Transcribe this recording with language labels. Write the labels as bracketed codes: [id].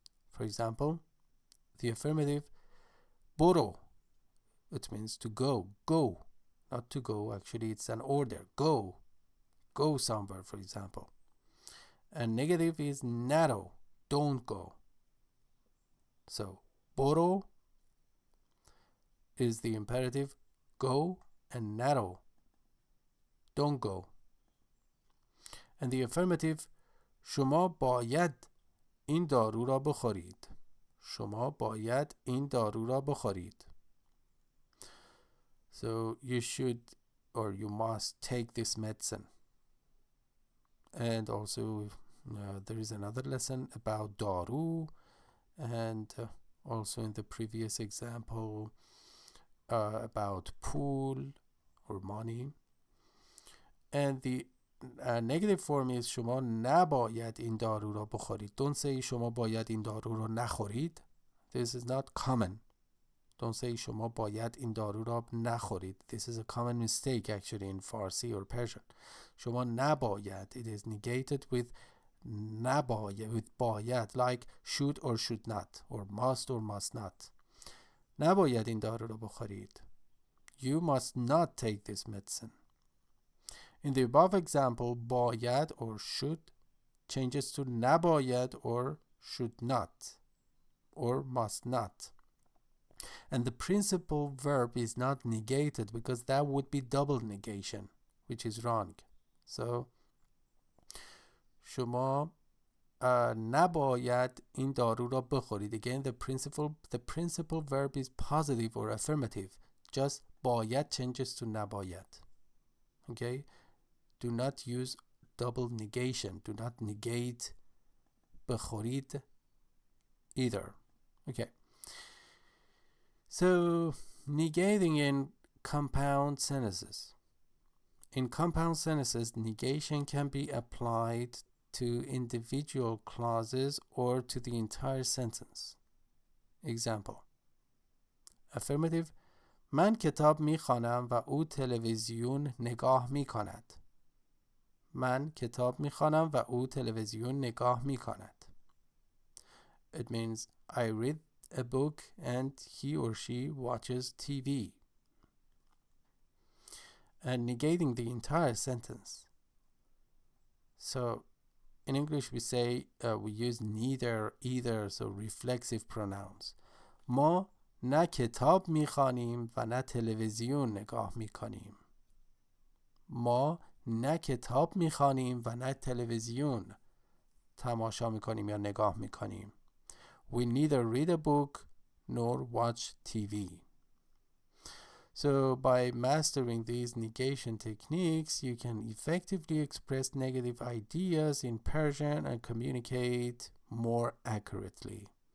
[en] For example, the affirmative برو, it means to go, go, not to go, actually it's an order, go somewhere, for example. And negative is نرو, don't go. So برو is the imperative, go, and نرو, don't go. And the affirmative [fa] شما باید این دارو را بخورید. شما باید این دارو را بخورید. [en] So you should or you must take this medicine. And also there is another lesson about دارو, and also in the previous example about pool or money. And the negative form is [fa] شما نباید این دارو را بخورید. [en] Don't say [fa] شما باید این دارو را نخورید. [en] This is not common. [fa] Don't say شما باید این دارو را نخورید. [en] This is a common mistake actually in Farsi or Persian. [fa] شما نباید, [en] it is negated with نباید, with باید, like should or should not, or must or must not. [fa] نباید این دارو را بخورید. [en] You must not take this medicine. In the above example, باید or should changes to نباید or should not or must not. And the principal verb is not negated because that would be double negation, which is wrong. [fa] So شما نباید این دارو را بخورید. [en] Again, the principal verb is positive or affirmative. Just باید changes to نباید. Okay? Do not use double negation. Do not negate بخورید either. Okay. So, negating in compound sentences. In compound sentences, negation can be applied to individual clauses or to the entire sentence. Example. Affirmative. [fa] من کتاب میخوانم و او تلویزیون نگاه میکند. من کتاب میخوانم و او تلویزیون نگاه میکند. [en] It means I read a book and he or she watches TV. And negating the entire sentence. So in English we say we use neither, either, so reflexive pronouns. [fa] ما نه کتاب میخوانیم و نه تلویزیون نگاه میکنیم. ما نه کتاب میخوانیم و نه تلویزیون تماشا میکنیم یا نگاه میکنیم. [en] We neither read a book nor watch TV. So by mastering these negation techniques, you can effectively express negative ideas in Persian and communicate more accurately.